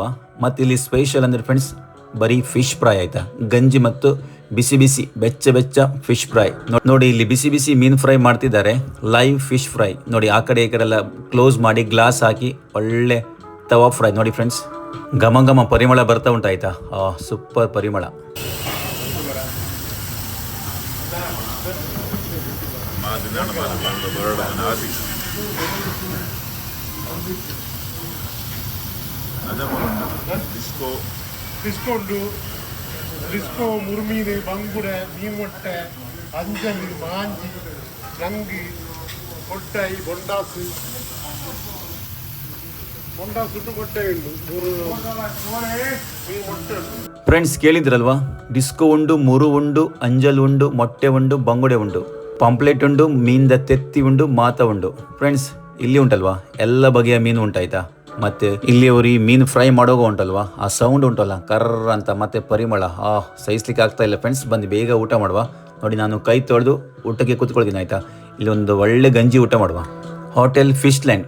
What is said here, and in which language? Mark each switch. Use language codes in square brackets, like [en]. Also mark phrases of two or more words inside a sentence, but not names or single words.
[kn] ಮತ್ತೆ ಇಲ್ಲಿ ಸ್ಪೆಷಲ್ ಅಂದ್ರೆ ಫ್ರೆಂಡ್ಸ್ ಬರೀ [en] fish fry [kn] ಆಯ್ತಾ, ಗಂಜಿ ಮತ್ತು ಬಿಸಿ ಬಿಸಿ ಬೆಚ್ಚ [en] fish fry. [kn] ನೋಡಿ ಇಲ್ಲಿ ಬಿಸಿ ಬಿಸಿ ಮೀನು ಫ್ರೈ ಮಾಡ್ತಿದ್ದಾರೆ, [en] live fish fry. [kn] ನೋಡಿ ಆ ಕಡೆ ಈ ಕಡೆ ಎಲ್ಲ ಕ್ಲೋಸ್ ಮಾಡಿ ಗ್ಲಾಸ್ ಹಾಕಿ ಒಳ್ಳೆ ತವಾ ಫ್ರೈ. ನೋಡಿ ಫ್ರೆಂಡ್ಸ್ ಘಮ ಪರಿಮಳ ಬರ್ತಾ ಉಂಟಾಯ್ತಾ, ಸೂಪರ್ ಪರಿಮಳ. ಡಿಸ್ಕೌಂಟು ಡಿಸ್ಕೋ ಮುರುಮೀನು ಬಂಗುಡೆ ಮೀನು ಮೊಟ್ಟೆ ಅಂಜಲಿ ಮಾಂಜಿ ನಂಗಿ ಕೊಟ್ಟಾಯಿ ಬೊಂಡಾಸು ಕೊಟ್ಟಾಯಿ ಉಂಟು ಮೂರು ಮೀನು ಮೊಟ್ಟೆ ಉಂಟು. ಫ್ರೆಂಡ್ಸ್ ಕೇಳಿದ್ರಲ್ವಾ, [tcy] ಡಿಸ್ಕೋ ಉಂಡು, ಮುರು ಉಂಡು, ಅಂಜಲ್ ಉಂಡು, ಮೊಟ್ಟೆ ಉಂಡು, ಬಂಗುಡೆ ಉಂಡು, ಪಾಂಪ್ಲೆಟ್ ಉಂಡು, ಮೀನ್ದ ತೆತ್ತಿ ಉಂಡು, ಮಾತ ಉಂಡು. [kn] ಫ್ರೆಂಡ್ಸ್ ಇಲ್ಲಿ ಉಂಟಲ್ವಾ ಎಲ್ಲ ಬಗೆಯ ಮೀನು ಉಂಟಾಯ್ತಾ. ಮತ್ತೆ ಇಲ್ಲಿ ಅವರು ಈ ಮೀನು ಫ್ರೈ ಮಾಡೋಗ ಉಂಟಲ್ವಾ, ಆ ಸೌಂಡ್ ಉಂಟಲ್ಲ ಕರ್ರ ಅಂತ, ಮತ್ತೆ ಪರಿಮಳ ಸಹಿಸ್ಲಿಕ್ಕೆ ಆಗ್ತಾ ಇಲ್ಲ. ಫ್ರೆಂಡ್ಸ್ ಬಂದು ಬೇಗ ಊಟ ಮಾಡುವ. ನೋಡಿ ನಾನು ಕೈ ತೊಳೆದು ಊಟಕ್ಕೆ ಕೂತ್ಕೊಳ್ತೀನಿ ಆಯ್ತಾ. ಇಲ್ಲಿ ಒಂದು ಒಳ್ಳೆ ಗಂಜಿ ಊಟ ಮಾಡುವ. ಹೋಟೆಲ್ ಫಿಶ್ ಲ್ಯಾಂಡ್.